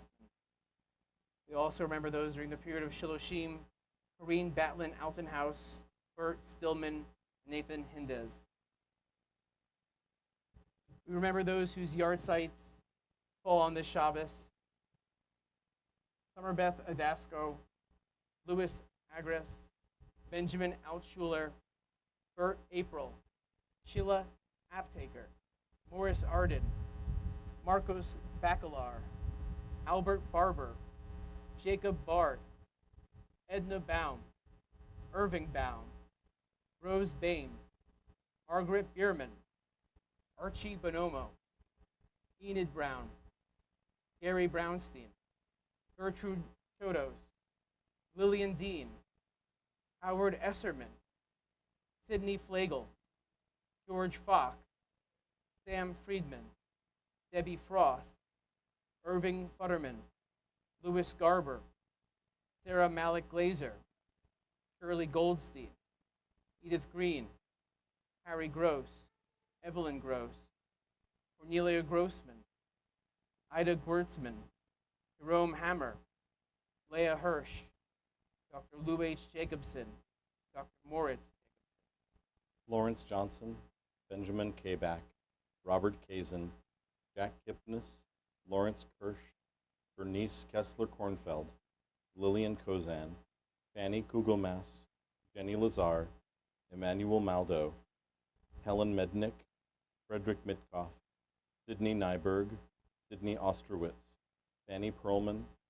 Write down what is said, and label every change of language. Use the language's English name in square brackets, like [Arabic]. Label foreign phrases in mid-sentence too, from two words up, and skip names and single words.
[English] We also remember those during the period of Shiloshim, Corrine Batlin Altenhouse, Bert Stillman, Nathan Hindez. We remember those whose yard sites fall on this Shabbos. Summerbeth Adasco, Louis Agres, Benjamin Altschuler, Bert April, Sheila Aptaker, Morris Arden, Marcos Bacalar, Albert Barber, Jacob Bard, Edna Baum, Irving Baum, Rose Bain, Margaret Bierman, Archie Bonomo, Enid Brown, Gary Brownstein, Gertrude Chodos, Lillian Dean, Howard Esserman, Sidney Flagel, George Fox, Sam Friedman, Debbie Frost, Irving Futterman, Louis Garber, Sarah Malik Glazer, Shirley Goldstein, Edith Green, Harry Gross, Evelyn Gross, Cornelia Grossman, Ida Gwurtzman, Jerome Hammer, Leah Hirsch, Dr. Lou H. Jacobson, Dr. Moritz, Lawrence Johnson, Benjamin Kabak, Robert Kazin, Jack Kipnis, Lawrence Kirsch, Bernice Kessler-Kornfeld, Lillian Kozan, Fanny Kugelmass, Jenny Lazar, Emmanuel Maldo, Helen Mednick, Frederick Mitkoff, Sydney Nyberg, Sydney Ostrowitz, Fanny Perlman,